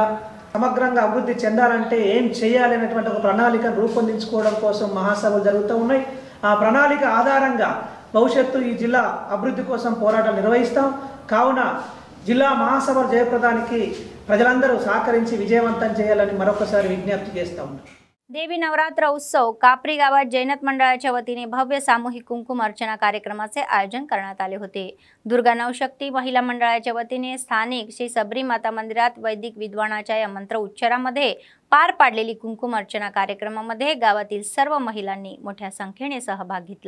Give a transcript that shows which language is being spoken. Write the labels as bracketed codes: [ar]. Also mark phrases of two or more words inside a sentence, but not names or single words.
[te] సమగ్రంగా అభివృద్ధి చెందాలంటే ఏం చేయాలి అనేటువంటి ఒక ప్రణాళికను రూపొందించుకోవడం కోసం మహాసభలు జరుగుతూ ఉన్నాయి. ఆ ప్రణాళిక ఆధారంగా భవిష్యత్తు ఈ జిల్లా అభివృద్ధి కోసం పోరాటం నిర్వహిస్తాం. కావున జిల్లా మహాసభల జయప్రదానికి ప్రజలందరూ సహకరించి विजयवंतम చేయాలని మరొకసారి విజ్ఞప్తి చేస్తా ఉన్నాం. [mr] देवी नवरात्र उत्सव कापरी गावात जैनत मंडळाच्या वतीने भव्य सामूहिक कुंकुम अर्चना कार्यक्रमाचे आयोजन करण्यात आले होते. दुर्गा नवशक्ती महिला मंडळाच्या वतीने स्थानिक श्री सबरी माता मंदिरात वैदिक विद्वानाच्या या मंत्र उच्चारामध्ये पार पाडलेली कुंकुम अर्चना कार्यक्रमामध्ये गावातील सर्व महिलांनी मोठ्या संख्येने सहभाग घेतला.